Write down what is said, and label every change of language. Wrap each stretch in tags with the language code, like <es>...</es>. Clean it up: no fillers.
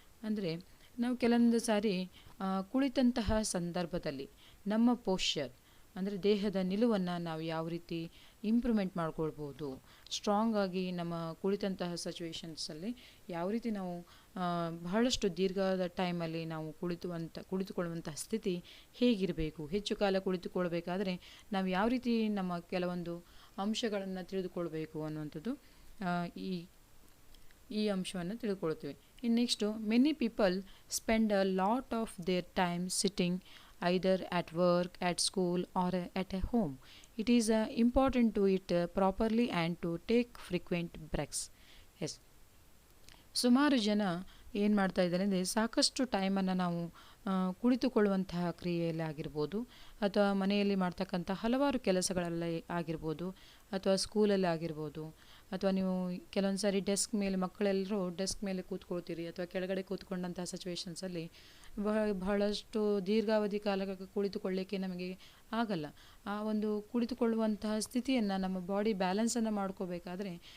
<kn>ಅಂದರೆ ನಾವು ಕೆಲವೊಂದು ಸಾರಿ ಕುಳಿತಂತಹ ಸಂದರ್ಭದಲ್ಲಿ ನಮ್ಮ ಪೋಶ್ಚರ್ ಅಂದರೆ ದೇಹದ ನಿಲುವನ್ನು ನಾವು ಯಾವ ರೀತಿ ಇಂಪ್ರೂವ್ಮೆಂಟ್ ಮಾಡ್ಕೊಳ್ಬೋದು, ಸ್ಟ್ರಾಂಗ್ ಆಗಿ ನಮ್ಮ ಕುಳಿತಂತಹ ಸಿಚುವೇಶನ್ಸಲ್ಲಿ ಯಾವ ರೀತಿ ನಾವು ಬಹಳಷ್ಟು ದೀರ್ಘದ ಟೈಮಲ್ಲಿ ನಾವು ಕುಳಿತುಕೊಳ್ಳುವಂತಹ ಸ್ಥಿತಿ ಹೇಗಿರಬೇಕು, ಹೆಚ್ಚು ಕಾಲ ಕುಳಿತುಕೊಳ್ಬೇಕಾದ್ರೆ ನಾವು ಯಾವ ರೀತಿ ನಮ್ಮ ಕೆಲವೊಂದು ಅಂಶಗಳನ್ನು ತಿಳಿದುಕೊಳ್ಬೇಕು ಅನ್ನುವಂಥದ್ದು ಈ ಅಂಶವನ್ನು ತಿಳ್ಕೊಳ್ತೀವಿ.</kn> <en>ಇನ್ನು next, many people spend a lot of their time sitting either at work, at school or at a home. It is important to eat properly and to take frequent breaks. Yes.</en> <kn>ಸುಮಾರು ಜನ ಏನು ಮಾಡ್ತಾ ಇದ್ದಾರೆ ಅಂದರೆ ಸಾಕಷ್ಟು ಟೈಮನ್ನು ನಾವು ಕುಳಿತುಕೊಳ್ಳುವಂತಹ ಕ್ರಿಯೆಯಲ್ಲಿ ಆಗಿರ್ಬೋದು ಅಥವಾ ಮನೆಯಲ್ಲಿ ಮಾಡ್ತಕ್ಕಂಥ ಹಲವಾರು ಕೆಲಸಗಳಲ್ಲಿ ಆಗಿರ್ಬೋದು ಅಥವಾ ಸ್ಕೂಲಲ್ಲಿ ಆಗಿರ್ಬೋದು ಅಥವಾ ನೀವು ಕೆಲವೊಂದು ಸಾರಿ ಮಕ್ಕಳೆಲ್ಲರೂ ಡೆಸ್ಕ್ ಮೇಲೆ ಕೂತ್ಕೊಳ್ತೀರಿ ಅಥವಾ ಕೆಳಗಡೆ ಕೂತ್ಕೊಂಡಂಥ ಸಿಚುವೇಶನ್ಸಲ್ಲಿ ಬಹಳಷ್ಟು ದೀರ್ಘಾವಧಿ ಕಾಲ ಕುಳಿತುಕೊಳ್ಳಿಕ್ಕೆ ನಮಗೆ ಆಗಲ್ಲ. ಆ ಒಂದು ಕುಳಿತುಕೊಳ್ಳುವಂತಹ ಸ್ಥಿತಿಯನ್ನು ನಮ್ಮ ಬಾಡಿ ಬ್ಯಾಲೆನ್ಸನ್ನು ಮಾಡ್ಕೋಬೇಕಾದ್ರೆ</kn>